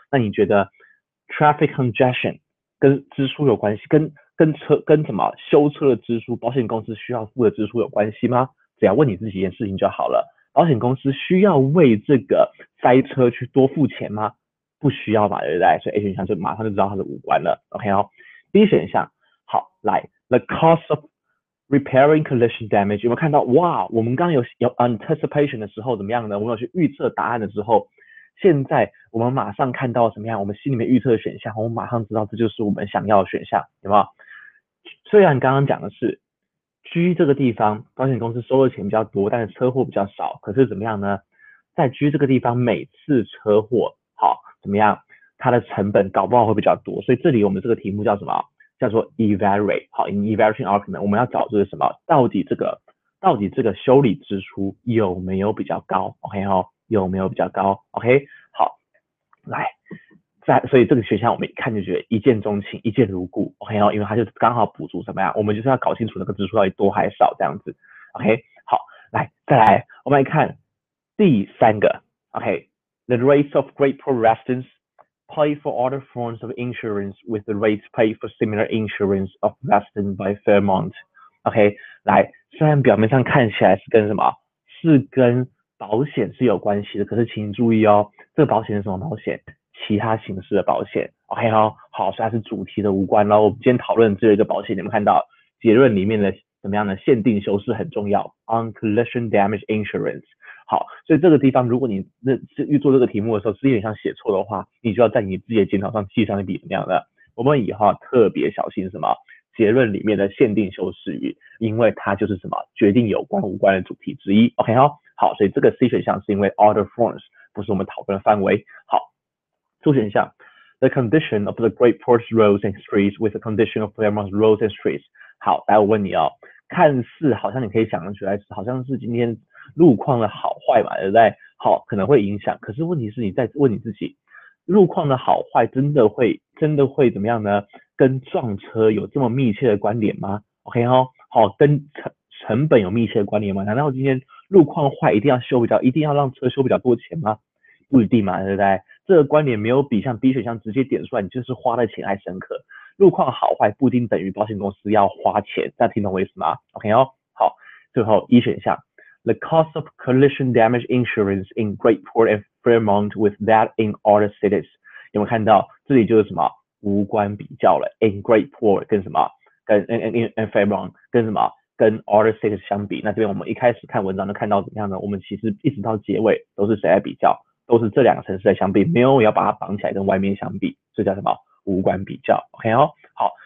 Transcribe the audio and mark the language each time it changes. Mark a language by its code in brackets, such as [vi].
[zh] 那你觉得 traffic congestion 跟支出有关系，跟什么修车的支出，保险公司需要付的支出有关系吗？只要问你自己一件事情就好了。保险公司需要为这个塞车去多付钱吗？不需要吧，对不对？所以 A 选项就马上就知道它是无关了。 OK 哦 ，B 选项好，来 [en] the cost of repairing collision damage [zh] 有没有看到？哇，我们刚刚有 anticipation 的时候怎么样呢？我们有去预测答案的时候，现在我们马上看到什么样？我们心里面预测的选项，我们马上知道这就是我们想要的选项，有没有？虽然刚刚讲的是 G 这个地方保险公司收的钱比较多，但是车祸比较少，可是怎么样呢？在 G 这个地方每次车祸好怎么样？它的成本搞不好会比较多，所以这里我们这个题目叫什么？叫做 evaluate， 好 ， [en] in evaluating argument， [zh] 我们要找这个什么？到底这个修理支出有没有比较高 ？OK 哦，有没有比较高 ？OK， 好，来，所以这个选项我们一看就觉得一见钟情，一见如故 ，OK 哦，因为它就刚好补足什么呀？我们就是要搞清楚那个支出到底多还少这样子 ，OK， 好，来再来，我们来看第3个 [en] ，OK，the rates of grateful residents pay for other forms of insurance with the rates paid for similar insurance of residents by Fairmont. [zh] OK， 来，虽然表面上看起来是跟什么，是跟保险是有关系的，可是请注意哦，这个保险是什么保险？其他形式的保险。OK 哦，好，所以它是主题的无关咯。我们今天讨论只有一个保险，你们看到结论里面的怎么样的限定修饰很重要 ， [en] on collision damage insurance。 [zh] 好，所以这个地方，如果你做这个题目的时候，是有点像写错的话，你就要在你自己的检讨上记上一笔怎么样的。我们以后特别小心什么结论里面的限定修饰语，因为它就是什么决定有关无关的主题之一。 OK 哦，好，所以这个 C 选项是因为 [en] other forms [zh] 不是我们讨论的范围。好，主选项 [en] the condition of the Great Port's roads and streets with the condition of Fairmont's roads and streets。 [zh] 好，来我问你哦，看似好像你可以想得出来，好像是今天路况的好坏嘛，对不对？好，可能会影响，可是问题是你在问你自己，路况的好坏真的会怎么样呢？跟撞车有这么密切的关联吗 ？OK 哦，好，跟成本有密切的关联吗？难道今天路况坏一定要让车修比较多钱吗？不一定嘛，对不对？这个关联没有比像 B 选项直接点出来，你就是花的钱还深刻。路况好坏不一定等于保险公司要花钱，大家听懂我意思吗 ？OK 哦，好，最后一选项 ， [en] the cost of collision damage insurance in Great Port and Fairmont with that in other cities。 [zh] 有没有看到这里就是什么无关比较了 ？in Great Port 跟什么？跟 in Fairmont 跟什么？跟 other cities 相比，那这边我们一开始看文章就看到怎么样呢？我们其实一直到结尾都是谁在比较？都是这2个城市在相比，没有要把它绑起来跟外面相比，这叫什么？无关比较 ，OK 哦，好，